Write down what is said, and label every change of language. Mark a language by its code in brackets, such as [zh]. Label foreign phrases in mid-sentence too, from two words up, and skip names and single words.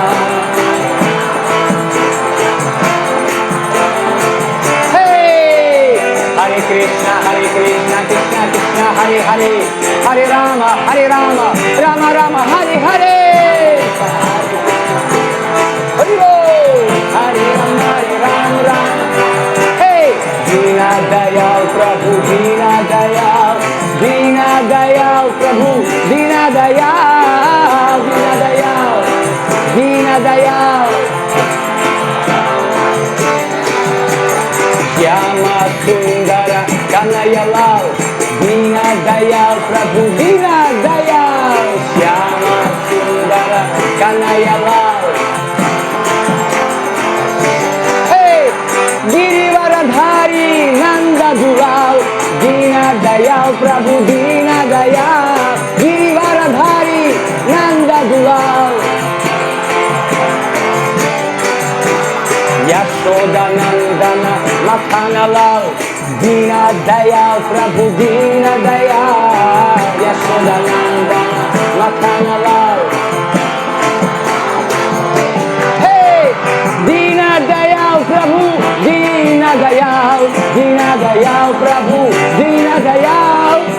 [sa] Hey! हरे कृष्ण कृष्ण कृष्ण हरे हरे हरे राम राम राम हरे हरे. हरे राम राम. Hey! [hi] दीन दयाल प्रभु दीन दयाल दीन दयाल प्रभु दीन दयाल दीन दयाल दीन दयाल. श्याम सुंदर कन्हैया लाल दीन दयाल प्रभु दीन दयाल श्याम सुंदर कन्हैया लाल. हे गिरिवरधारी नंद दुलाल दीन दयाल प्रभु दीन दयाल गिरिवरधारी नंद दुलाल. यशोदा नंदन माखन लाल दीन दयाल प्रभु दीन दयाल यशोदा नंदन माखन लाल. हे दीन दयाल प्रभु दीन दयाल दीन दयाल प्रभु दीन दयाल.